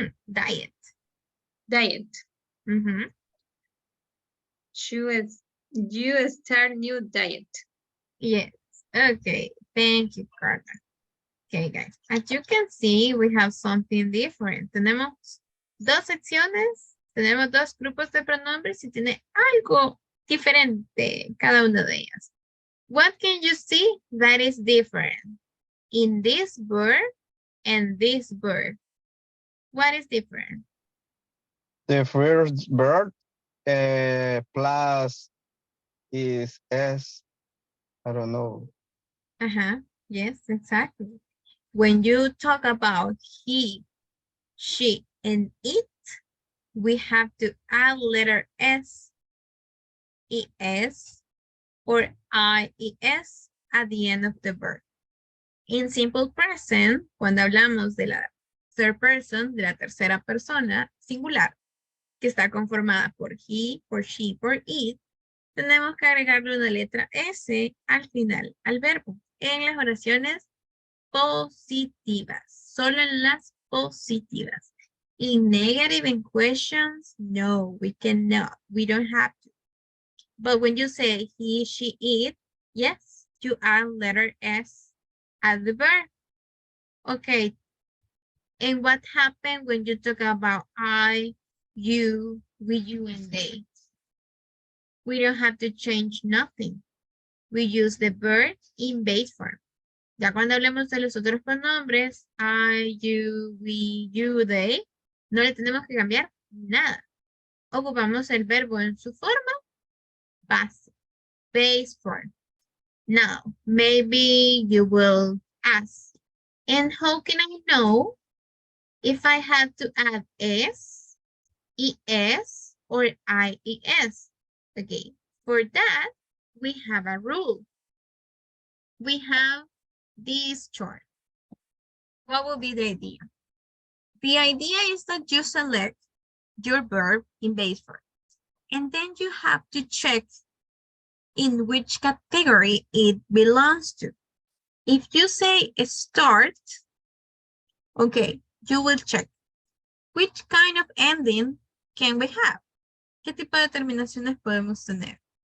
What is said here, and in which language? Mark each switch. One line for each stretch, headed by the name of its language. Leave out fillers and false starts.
English: Diet. Diet. You start new diet. Yes. Okay. Thank you, Carla. Okay, guys. As you can see, we have something different.
Spanish: Tenemos dos secciones, tenemos dos grupos de pronombres y tiene algo diferente cada una de ellas.
English: What can you see that is different in this verb and this verb? What is different? The first verb plus is S. I don't know. Yes, exactly. When you talk about he, she, and it, we have to add letter S, ES, or IES at the end of the verb. In simple present,
Spanish: cuando hablamos de la
English: third person,
Spanish: de la tercera persona singular, que está conformada por he, por she, por it, tenemos que agregarle una letra S al final, al verbo, en las oraciones positivas, solo en las positivas.
English: In negative and questions, no, we cannot, we don't have to. But when you say he, she, it, yes, you add letter S at the verb. Okay. And what happened when you talk about I, you, we, you, and they? We don't have to change nothing. We use the verb in base form.
Spanish: Ya cuando hablemos de los otros pronombres, I, you, we, you, they, no le tenemos que cambiar nada. Ocupamos el verbo en su forma base,
English: base form. Now, maybe you will ask, and how can I know if I have to add S, ES, or IES? Okay, for that, we have a rule. We have this chart. What will be the idea? The idea is that you select your verb in base form, and then you have to check in which category it belongs to. If you say start, okay, you will check which kind of ending can we have.
Spanish: ¿Qué tipo de terminaciones podemos tener?